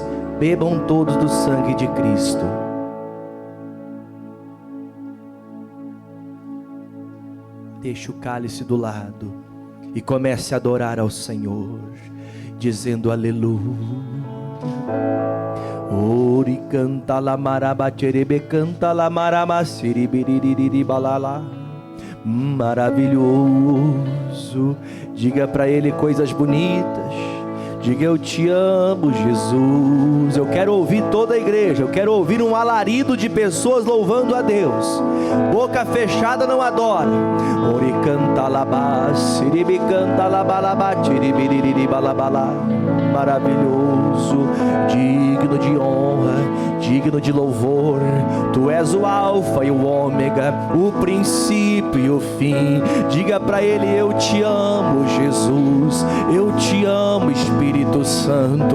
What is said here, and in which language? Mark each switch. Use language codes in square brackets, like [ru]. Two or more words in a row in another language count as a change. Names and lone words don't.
[pt] Bebam todos do sangue de Cristo. Deixe o cálice do lado e comece a adorar ao Senhor, dizendo: aleluia. Ori canta la marabaterebe canta la maramasiribiriri balala. Maravilhoso. Diga para ele coisas bonitas. Diga: eu te amo, Jesus. Eu quero ouvir toda a igreja. Eu quero ouvir um alarido de pessoas louvando a Deus. Boca fechada não adora. Ori canta labá, siribi canta labalabá, tiribiriri balabalá. Maravilhoso, digno de honra, digno de louvor. Tu és o alfa e o ômega, o princípio e o fim. Diga para ele: eu te amo, Jesus. Eu te amo, Espírito Santo.